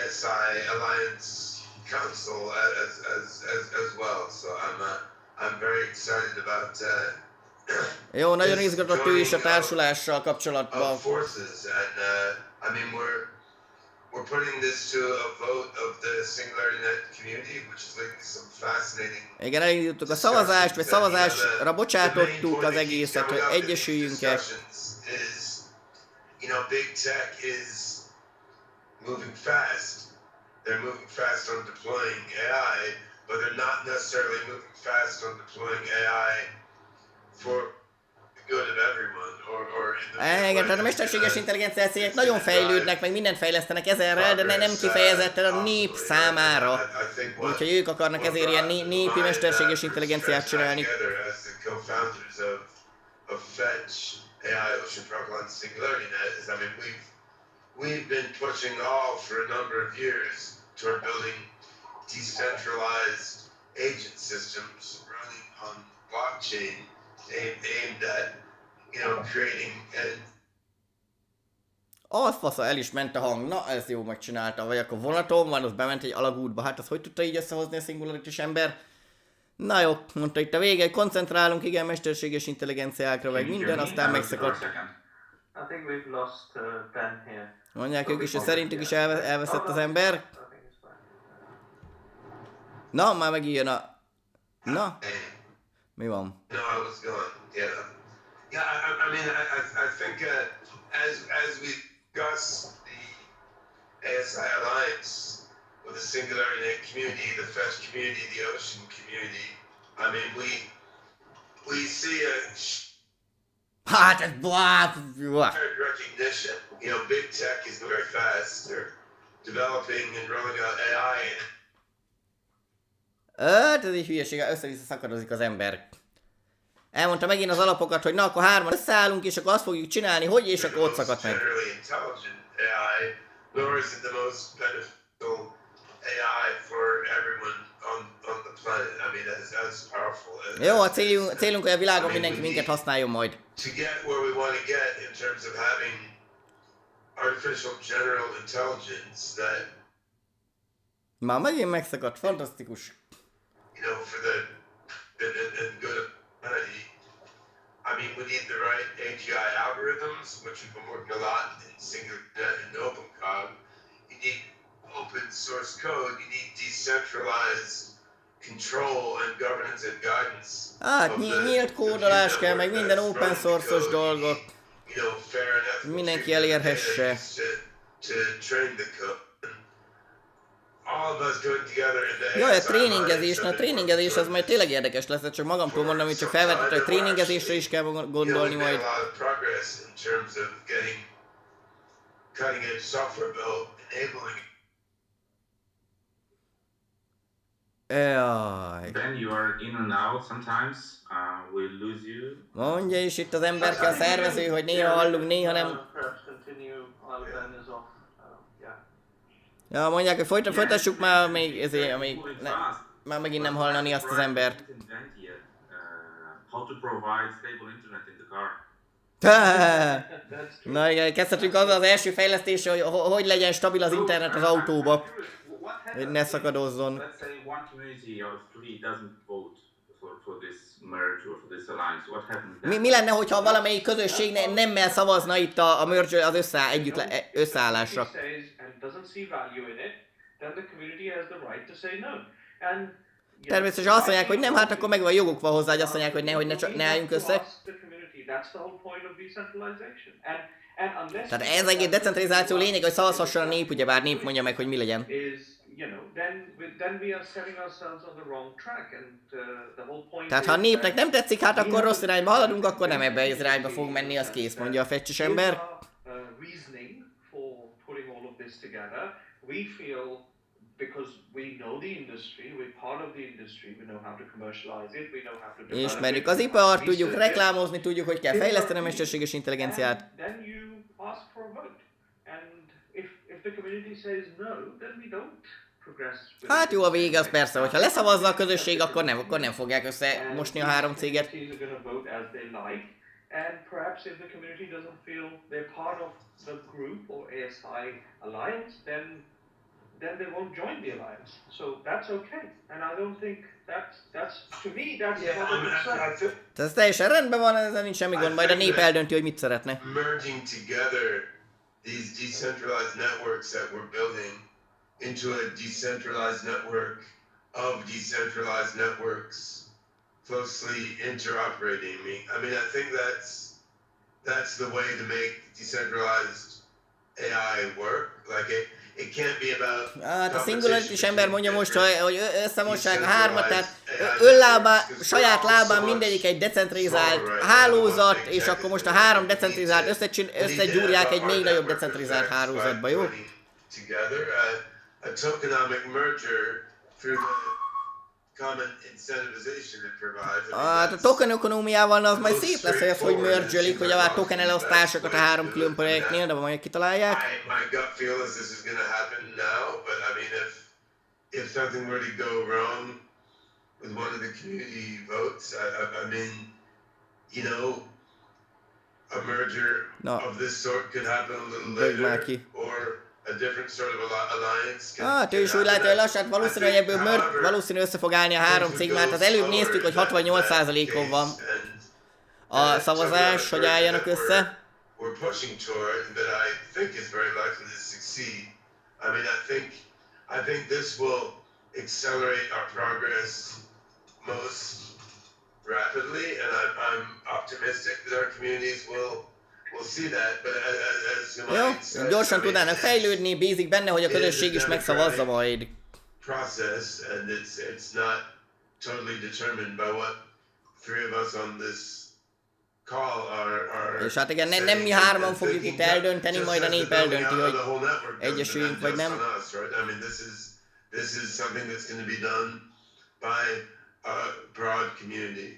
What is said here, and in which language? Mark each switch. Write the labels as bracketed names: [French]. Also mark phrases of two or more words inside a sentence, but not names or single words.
[Hungarian] Jó, nagyon izgatott ő is a társulással kapcsolatban. Igen, elindítottuk a szavazást, vagy szavazásra bocsátottuk az egészet, hogy egyesüljünk-e. [English] They're moving fast on deploying AI, but they're not necessarily moving fast on deploying AI for the good of everyone, or [Hungarian] igen, tehát a mesterséges intelligencia cégek nagyon fejlődnek, meg mindent fejlesztenek ezerrel, de nem kifejezetten a nép számára. Úgyhogy ők akarnak ezért ilyen népi mesterséges intelligenciát csinálni. [English] We've been pushing all for a number of years toward building decentralized agent systems running on blockchain aimed at, creating [Hungarian] az fasza, el is ment a hang, na ez jó megcsinálta, vagy akkor vonaton van, az bement egy alagútba, hát az hogy tudta így összehozni a Singularity-s ember? Na jó, mondta itt a vége, koncentrálunk, igen, mesterséges intelligenciákra, meg minden, aztán megszakadt. Mondják ők is, hogy szerintük is elveszett az ember. Na, már megint jön a... Na? Mi van? [English] No, I was gone. Yeah. Yeah, I mean, I think as we discuss the ASI alliance with the singularity community, the FET community, the ocean community, I mean, we see a [Hungarian] Hát ez... [English] shared recognition. You know, big tech is very fast. They're developing and rolling out AI. [Hungarian] Ez egy hülyeség, össze-vissza szakadozik az ember. Elmondta megint az alapokat, hogy na akkor hárman összeállunk, és akkor azt fogjuk csinálni, hogy, és akkor ott szakadt meg. [English] Generally intelligent AI, nor is it the most beneficial AI for everyone on the planet. I mean, that's powerful. [Hungarian] Jó, a célunk, hogy a világon mindenki minket használjon majd. [English] To get where we want to get in terms of having artificial general intelligence that, [Hungarian] Már megint megszakadt, fantasztikus. [English] you know, for the and good of humanity. I mean, we need the right AGI algorithms, which we've been working a lot in SingleNet and OpenCog. You need open source code. You need decentralized control and governance and guidance. [Hungarian] Hát nyílt kódolás kell, meg minden [English] open source- [Hungarian] os dolgot. [English] You know, fair and ethical [Hungarian] Mindenki elérhesse. [English] to train the code. All of us doing together in the [Hungarian] Jaj, a [English] ASI [Hungarian] tréningezés, [English] alliance, [Hungarian] na a tréningezés az majd tényleg érdekes lesz, csak magamtól mondom, hogy csak felvetett, hogy tréningezésre is kell gondolni majd. [English] A lot of progress in terms of getting cutting edge software built, enabling. [Hungarian] Jaj. [English] Then you are in and out sometimes. We'll lose you. [Hungarian] Mondja is itt az emberke a szervező, hogy néha hallunk, néha nem. [English] Perhaps continue while Ben is off. Yeah. [Hungarian] Ja, mondják, hogy folytassuk már, még ezért, már megint nem hallani azt az embert. [English] How to provide stable internet in the car. That's true. [Hungarian] Na igen, kezdhetünk azzal az első fejlesztésre, hogy legyen stabil az internet az autóba, hogy ne szakadozzon. [English] Let's say one community out of three doesn't vote for this merge or for this alliance. What happens then? [Hungarian] Mi lenne, hogyha valamelyik közösség nemmel szavazna itt a merge, az összeállásra? [English] Says and doesn't see value in it, then the community has the right to say no. And [Hungarian] Természetesen azt mondják, hogy nem, hát akkor megvan joguk van hozzá, hogy azt mondják, hogy ne álljunk össze. Tehát ez egész decentralizáció lényeg, hogy szavazhasson a nép, ugyebár nép mondja meg, hogy mi legyen. Tehát ha a népnek nem tetszik, hát akkor rossz irányba haladunk, akkor nem ebbe az irányba fog menni, az kész, mondja a fecsis ember. [English] Because we know the industry, we're part of the industry, we know how to commercialize it, we know how to develop [Hungarian] Ismerjük [English] it, [Hungarian] az ipart, tudjuk reklámozni, tudjuk, hogy kell fejleszteni a mesterséges intelligenciát. [English] Then you ask for a vote. And if the community says no, then we don't progress. [Hungarian] Hát jó, a vége az persze, hogyha leszavazza a közösség, akkor nem fogják összemosni a három céget. [English] And perhaps if the community doesn't feel they're part of the group or ASI alliance, then they won't join the alliance. So that's okay. And I don't think that's to me that's not a good [Hungarian] Tehát ez teljesen rendben van, ezzel nincs semmi gond, majd a nép eldönti, hogy mit szeretne. [English] Merging together these decentralized networks that we're building into a decentralized network of decentralized networks closely interoperating. I mean, I think that's the way to make decentralized AI work. Like it can't be about. [Hungarian] Hát a singularity ember mondja most, hogy összemossák a hármat, tehát saját lábán mindegyik egy decentralizált hálózat, és akkor most a három decentralizált összegyúrják egy még nagyobb decentralizált hálózatba, jó? [English] A tokenomic merger through the common incentivization it provides. [Hungarian] Hát a token ökonómiával az majd szép lesz, hogy merge-elik, hogy a token elosztásokat a három külön projektnél, de majd kitalálják. [English] My gut feel is this is going to happen now, but I mean if something were to go wrong with one of the community votes, I mean, you know, a merger of this sort could happen a little later, or a different sort of alliance. [Hungarian] Hát ő is úgy látja, hogy lassan valószínű, hogy ebből valószínű össze fog állni a három cég, mert az előbb néztük, hogy 68%-on van a szavazás, hogy álljanak össze. [English] We're pushing toward that I think is very likely to succeed. I mean, I think this will accelerate our progress most rapidly, and I'm optimistic that our communities will see that. But as [Hungarian] Jó, [English] said, [Hungarian] gyorsan [English] I mean, [Hungarian] tudnának fejlődni, bízik benne, hogy a közösség is megszavazza majd. [English] process, and it's not totally determined by what three of us on this call are [Hungarian] És hát igen, nem mi hárman fogjuk itt eldönteni, majd a nép eldönti, hogy egyesüljünk vagy nem. [English] I mean, this is something that's going to be done by a broad community.